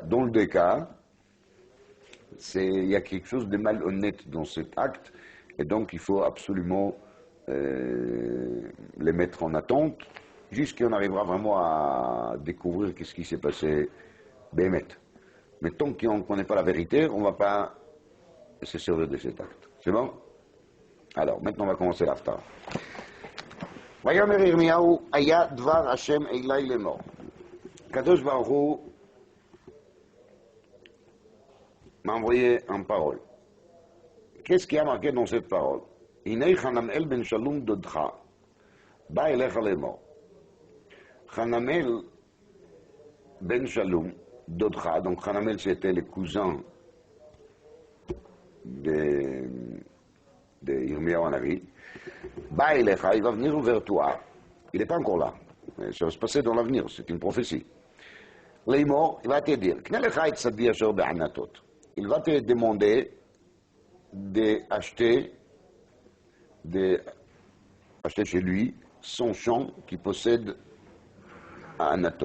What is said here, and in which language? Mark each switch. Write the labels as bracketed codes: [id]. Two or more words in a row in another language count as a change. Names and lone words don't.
[fr] Dans le deux cas, il y a quelque chose de malhonnête dans cet acte, et donc il faut absolument les mettre en attente, jusqu'à qu'on arrivera vraiment à découvrir qu'est-ce qui s'est passé, Bémet. Mais tant qu'on ne connaît pas la vérité, on ne va pas se servir de cet acte. C'est bon? Alors, maintenant on va commencer l'aftar. [he] ויאמר ירמיהו, היה דבר השם אלי לאמור. [fr] הקדוש ברוך הוא m'a envoyé en parole. Qu'est-ce qui a marqué dans cette parole? [he] הנה חנמאל בן שלום דודך, בא אליך לאמור. חנמאל בן שלום, דודך, [fr] donc Hanamel c'était le cousin de Yirmiyahu Hanavi, Ba'ilecha, il va venir vers toi, il n'est pas encore là, ça va se passer dans l'avenir, c'est une prophétie. Leimor, il va te dire, il va te demander d'acheter chez lui son champ qu'il possède à Anatot.